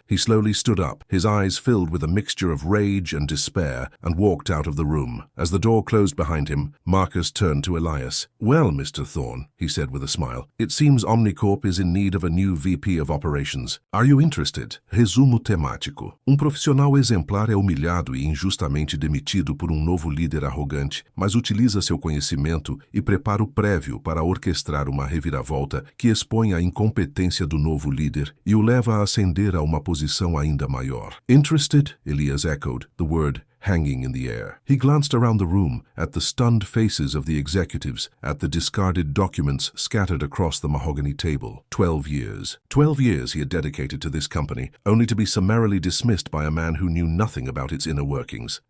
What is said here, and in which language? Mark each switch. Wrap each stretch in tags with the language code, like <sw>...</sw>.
<en>He slowly stood up, his eyes filled with a mixture of rage and despair, and walked out of the room. As the door closed behind him, Marcus turned to Elias. Well, Mr. Thorne, he said with a smile, it seems Omnicorp is in need of a new VP of Operations. Are you interested?</en> <pt>Resumo temático. Profissional exemplar é humilhado e injustamente demitido por novo líder arrogante, mas utiliza seu conhecimento e preparo prévio para orquestrar uma reviravolta que expõe a incompetência do novo líder e o leva a ascender a uma posição ainda maior.</pt> <en>Interested? Elias echoed, the word hanging in the air. He glanced around the room, at the stunned faces of the executives, at the discarded documents scattered across the mahogany table. 12 years. 12 years he had dedicated to this company, only to be summarily dismissed by a man who knew nothing about its inner workings.</en>